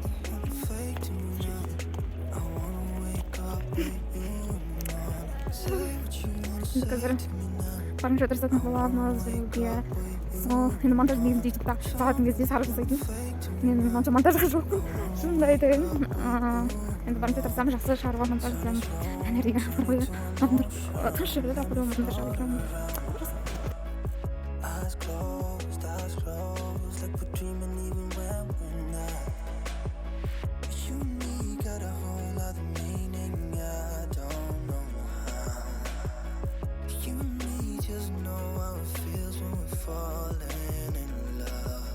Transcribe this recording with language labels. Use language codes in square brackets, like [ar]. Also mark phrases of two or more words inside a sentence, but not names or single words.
[kk] Енді қазір барынша тырысатын боламыз жүруге. Енді монтаж негізінде ютубта шығатын кезде сары жасайтын. Мен онша монтажға жоқпын, шынымды айтайын. Енді барынша тырысамын, жақсы шығаруға монтаж жасаймын. Энергия қойып, адамдар тыныш жүреді, апырау монтаж жасаймын. [en] Eyes closed, like we're dreaming even when we're not. You and me got a whole other meaning, I don't know how. You and me just know how it feels when we're falling in love.